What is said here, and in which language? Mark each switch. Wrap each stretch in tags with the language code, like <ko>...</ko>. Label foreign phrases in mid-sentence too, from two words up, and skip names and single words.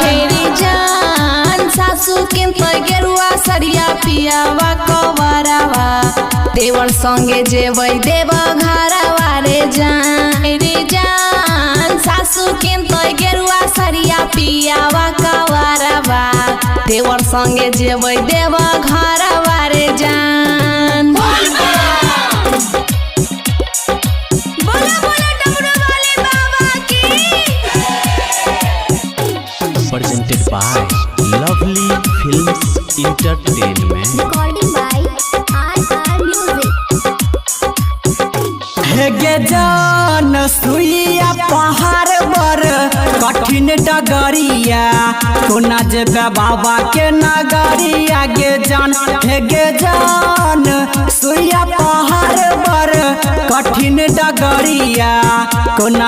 <mai>हेरी जान सासू किन तो गेरुआ सरिया पियावा कवरवा देवर संगे जेबै देव घरवा रे जान रे जान सासू किन तो गेरुआ सरिया पियावा कवरवा देवर संगे जेबै देव घरवा रे जान</mai> <en>presented by Lovely Films Entertainment. Recording by RR Music.</en> <mai>हे गे जान सुइया पहाड़ बर कठिन डगरिया कोना जेबे बाबा के नगरिया गे जान हे गे जान सुइया पहाड़ बर कठिन डगरिया कोना</mai>